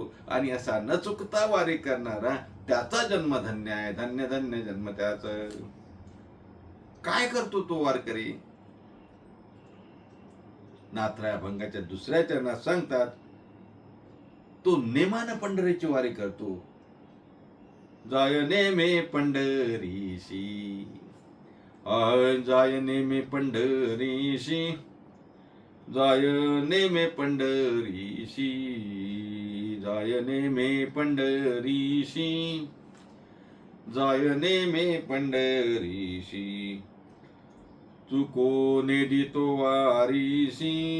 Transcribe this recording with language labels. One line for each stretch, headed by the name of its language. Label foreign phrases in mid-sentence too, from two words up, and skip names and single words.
Marathi: आणि असा न चुकता वारी करणारा, त्याचा जन्म धन्य आहे, धन्य धन्य जन्म त्याचा. काय करतो तो वारकरी? नाथराय अभंगाच्या दुसऱ्या चरणात सांगतात, तो नेमानं पंढरीची वारी करतो. जाय नेमे पंढरीशी, जाय नेमे पंढरीशी, जाय नेमे पंढरीशी, जाय नेमे पंढरीशी, जाय नेमे पंढरीशी, चुकोने दितो वारीसी,